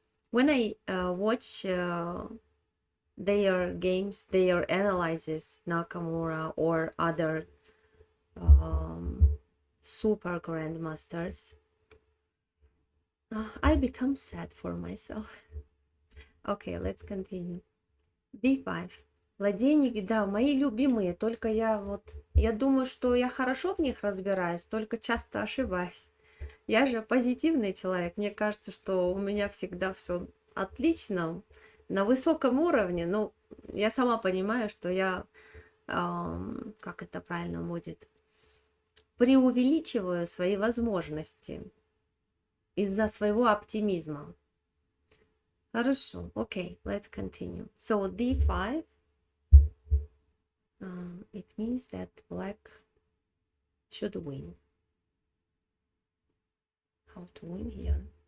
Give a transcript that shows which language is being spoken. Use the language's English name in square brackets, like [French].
[English] When I watch their games, their analysis, Nakamura or other super grandmasters, I become sad for myself. Okay, let's continue. d5. [Russian] Владение, да, мои любимые, только я думаю, что я хорошо в них разбираюсь, только часто ошибаюсь. Я же позитивный человек, мне кажется, что у меня всегда все отлично, на высоком уровне, но я сама понимаю, что я, как это правильно будет, преувеличиваю свои возможности из-за своего оптимизма. Хорошо, [English] okay, let's continue. So d5, it means that black should win. How to win here?